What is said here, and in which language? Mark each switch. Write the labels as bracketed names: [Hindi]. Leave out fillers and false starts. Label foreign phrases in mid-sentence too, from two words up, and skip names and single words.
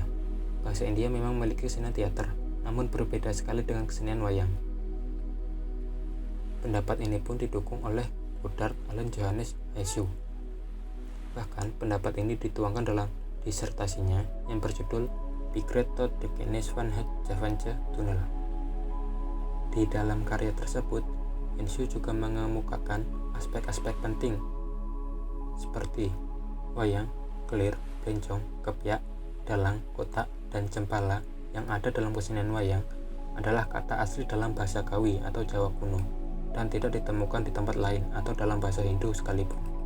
[Indonesian] Bangsa India memang memiliki kesenian teater, namun berbeda sekali dengan kesenian wayang. Pendapat ini pun didukung oleh Goddard Allen Johannes Haesu. Bahkan pendapat ini dituangkan dalam disertasinya yang berjudul Begreep tot de kennis van het Javaanse Toneel. Di dalam karya tersebut, Haesu juga mengemukakan aspek-aspek penting seperti wayang, kelir, bencong, kepyak, dalang, kotak, dan cempala yang ada dalam kesenian wayang adalah kata asli dalam bahasa Kawi atau Jawa kuno dan tidak ditemukan di tempat lain atau dalam bahasa Hindu sekalipun.